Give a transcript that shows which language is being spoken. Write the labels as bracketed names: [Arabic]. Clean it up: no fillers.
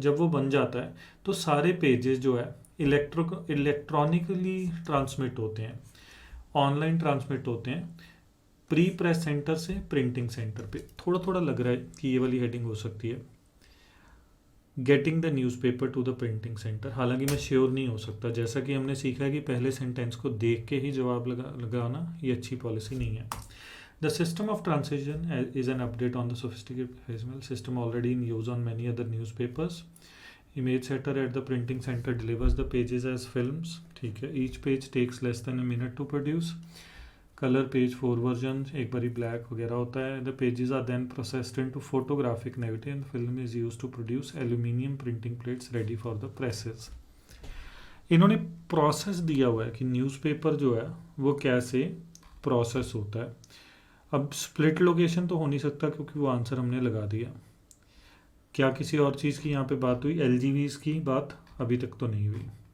[Hindi] जब वो बन जाता है तो सारे पेजेस जो है इलेक्ट्रॉनिकली ट्रांसमिट होते हैं, ऑनलाइन ट्रांसमिट होते हैं प्री प्रेस सेंटर से प्रिंटिंग सेंटर पे। थोड़ा थोड़ा लग रहा है कि ये वाली हेडिंग हो सकती है, [English] Getting the newspaper to the printing centre. [Hindi] हालांकि मैं श्योर नहीं हो सकता, जैसा कि हमने सीखा है कि पहले सेंटेंस को देख के ही जवाब लगाना ये अच्छी पॉलिसी नहीं है। [English] The system of transition is an update on the sophisticated system already in use on many other newspapers. Image setter at the printing center delivers the pages as films. [Hindi] ठीक है, [English] each page takes less than a minute to produce. Color page 4 versions, [Hindi] एक बारी black वगैरह होता है. [English] The pages are then processed into photographic negative and film is used to produce aluminium printing plates ready for the presses. [Hindi] इन्होंने process दिया हुआ है कि न्यूज़पेपर जो है वो कैसे प्रोसेस होता है। अब स्प्लिट लोकेशन तो हो नहीं सकता क्योंकि वो आंसर हमने लगा दिया। क्या किसी और चीज़ की यहाँ पे बात हुई? एलजीवीज़ की बात अभी तक तो नहीं हुई।